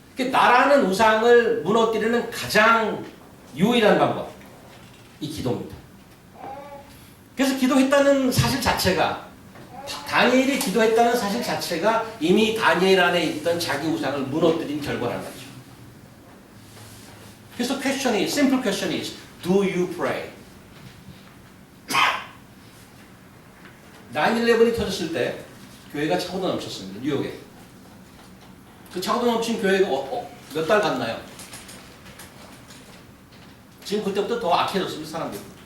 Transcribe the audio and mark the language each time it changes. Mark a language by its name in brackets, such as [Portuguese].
[Korean] 나라는 우상을 무너뜨리는 가장 유일한 방법, 이 기도입니다. 그래서 기도했다는 사실 자체가, 다니엘이 기도했다는 사실 자체가 이미 다니엘 안에 있던 자기 우상을 무너뜨린 결과란 말이죠. 그래서 [English] simple question is, do you pray? [Korean] 9/11이 터졌을 때 교회가 차고도 넘쳤습니다. 뉴욕에. 그 차고도 넘친 교회가 몇 달 갔나요? 지금 그때부터 더 악해졌습니다. 사람들이.